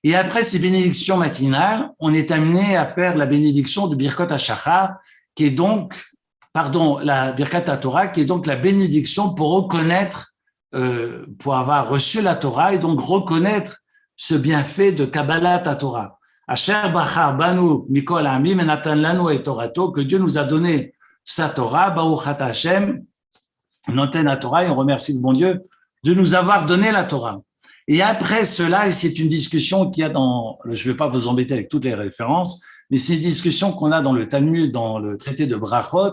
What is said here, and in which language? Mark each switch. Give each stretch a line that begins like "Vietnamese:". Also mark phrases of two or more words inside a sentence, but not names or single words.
French: Et après ces bénédictions matinales, on est amené à faire la bénédiction de
Hebrew: ברכות השחר,
French: qui est donc, la
Hebrew: ברכת התורה,
French: qui est donc la bénédiction pour reconnaître, pour avoir reçu la Torah et donc reconnaître ce bienfait de
Hebrew: קבלת התורה. אשר בחר בנו מכל עמים נתן לנו את תורתו,
French: que Dieu nous a donné sa Torah,
Hebrew: ברוך אתה השם נותן התורה,
French: et on remercie le bon Dieu de nous avoir donné la Torah. Et après cela, et c'est une discussion qu'il y a dans, je ne vais pas vous embêter avec toutes les références, mais c'est une discussion qu'on a dans le Talmud, dans le traité de Brachot.